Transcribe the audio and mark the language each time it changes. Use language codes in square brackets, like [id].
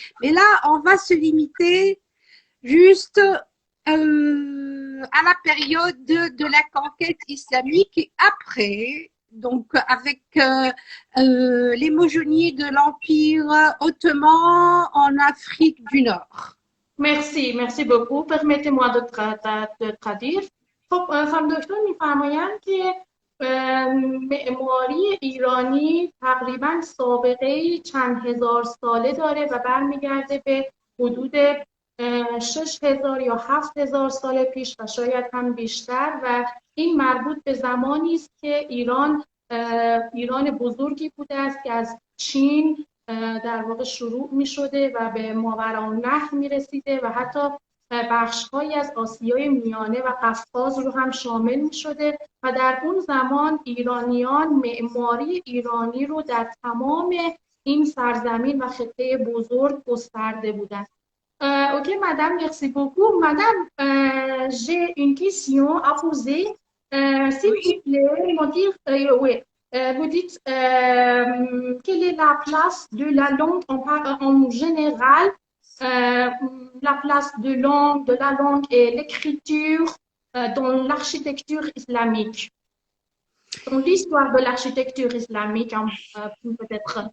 [fr] Mais là, on va se limiter juste à la période de la conquête islamique et après, donc avec l'hémogénie de l'Empire ottoman en Afrique du Nord. merci beaucoup. Permettez-moi de traduire. [fa] خب خانم دکتر میفرمایند که معماری ایرانی تقریبا سابقه چند هزار ساله داره و برمیگرده به حدود 6000 یا 7000 سال پیش و شاید هم بیشتر و این مربوط به زمانی است که ایران بزرگی بوده است که از چین در واقع شروع می شده و به ماوراءالنهر می رسیده و حتی بخش‌هایی از آسیای میانه و قفقاز رو هم شامل می شده و در اون زمان ایرانیان معماری ایرانی رو در تمام این سرزمین و خطه بزرگ گسترده بودند. [fr] Ok, madame, merci beaucoup. Madame, j'ai une question à poser. S'il vous plaît, me dire, oui, vous dites quelle est la place de la langue en général, la place de la langue et l'écriture dans l'architecture islamique, dans l'histoire de l'architecture islamique, peut-être.